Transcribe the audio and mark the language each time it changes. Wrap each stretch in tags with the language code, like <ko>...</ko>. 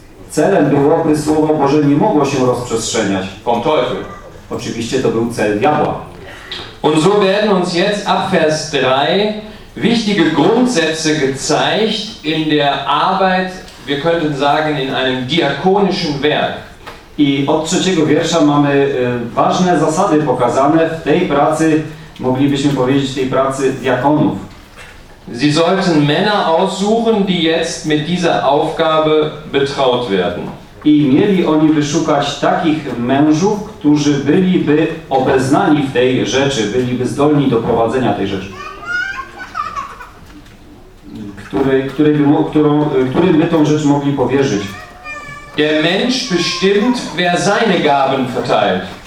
<pl>Celem było, by Słowo Boże nie mogło się rozprzestrzeniać.</pl> <de>Vom Teufel.</de> <pl>Oczywiście to był cel diabła.</pl> <de>Und so werden uns jetzt ab Vers 3 wichtige Grundsätze gezeigt in der Arbeit, wir könnten sagen, in einem diakonischen Werk.</de> <pl>I od trzeciego wiersza mamy ważne zasady pokazane w tej pracy, moglibyśmy powiedzieć, tej pracy diakonów.</pl> <de>Sie sollten Männer aussuchen, die jetzt mit dieser Aufgabe betraut werden.</de> <pl>I mieli oni wyszukać takich mężów, którzy byliby obeznani w tej rzeczy, byliby zdolni do prowadzenia tej rzeczy. Którym my tą rzecz mogli powierzyć.</pl> <de>Der Mensch bestimmt, wer seine Gaben verteilt.</de>